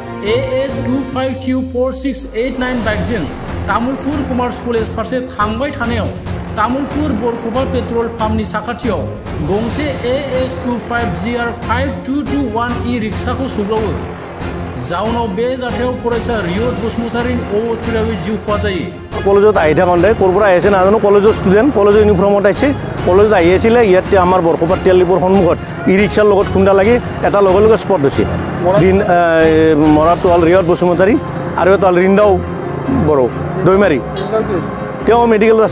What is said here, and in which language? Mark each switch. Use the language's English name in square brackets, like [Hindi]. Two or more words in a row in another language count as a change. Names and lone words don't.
[Bodo] AS25Q4689 बाइकजों तामुलपुर कमार्स कलेज फारसे थांबाय थानायाव तामुलपुर बरखबा पेट्रल पाम्पनि साखाथियाव गंसे AS25GR5221E रिक्साखौ सौग्रावो जाउनाव बे जाथायाव फरायसा रियद बसुमतारीनि अबथिरायै जिउ खहा जायो [Assamese] কলেজত আহি থাকোঁতে ক'ৰপৰা आहिছে নাজানো কলেজৰ ষ্টুডেণ্ট কলেজৰ ইউনিফৰ্মত আহিছে কলেজত আহি আছিল ইয়াতে আমাৰ বৰখোপা তেলিপুৰ সন্মুখত ই ৰিক্সাৰ লগত খুন্দা লাগি এটা লগে লগে স্পট হৈছে মৰাটো হ'ল ৰিয়দ বসুমতাৰী আৰু এটা হ'ল ৰিন্দাও বড়ো দৈমাৰী তেওঁ মেডিকেলত আছে